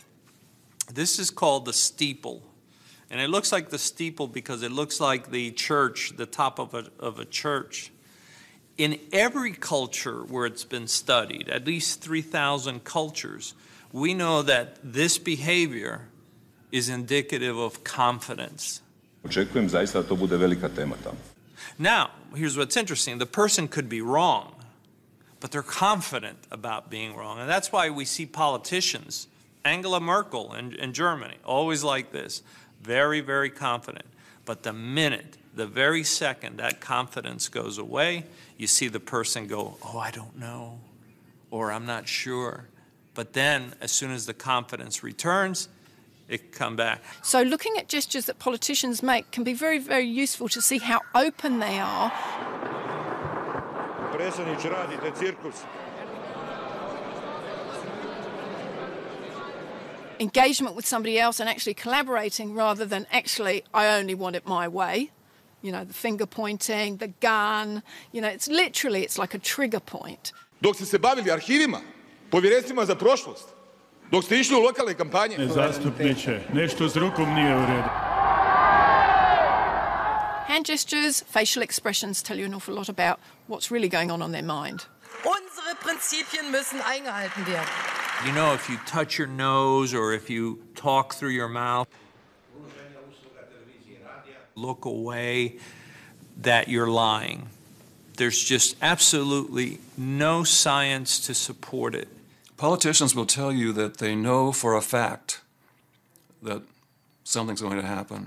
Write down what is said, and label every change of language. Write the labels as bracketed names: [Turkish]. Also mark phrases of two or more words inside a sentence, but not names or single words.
[English] This is called the steeple. And it looks like the steeple because it looks like the church, the top of a church. In every culture where it's been studied, at least 3,000 cultures, we know that this behavior is indicative of confidence. [Croatian] Očekujem zaista da to bude velika tema tamo. [English] Now, here's what's interesting. The person could be wrong, but they're confident about being wrong. And that's why we see politicians, Angela Merkel in Germany, always like this, very, very confident. But the minute, the very second that confidence goes away, you see the person go, oh, I don't know, or I'm not sure. But then, as soon as the confidence returns, it can come back. So looking at gestures that politicians make can be very, very useful to see how open they are. [Croatian] Predsjedniče, radite cirkus. [English] Engagement with somebody else and actually collaborating rather than actually, I only want it my way. You know, the finger pointing, the gun, you know, it's literally, it's like a trigger point. [Croatian] Dok ste se bavili arhivima, povjerenstvima za prošlost, dok ste išli u lokalne kampanje. Zastupniče, nešto s rukom nije u redu. [English] Hand gestures, facial expressions tell you an awful lot about what's really going on their mind. [German] Unsere Prinzipien müssen eingehalten werden. [English] You know, if you touch your nose or if you talk through your mouth, look away, that you're lying. There's just absolutely no science to support it. Politicians will tell you that they know for a fact that something's going to happen.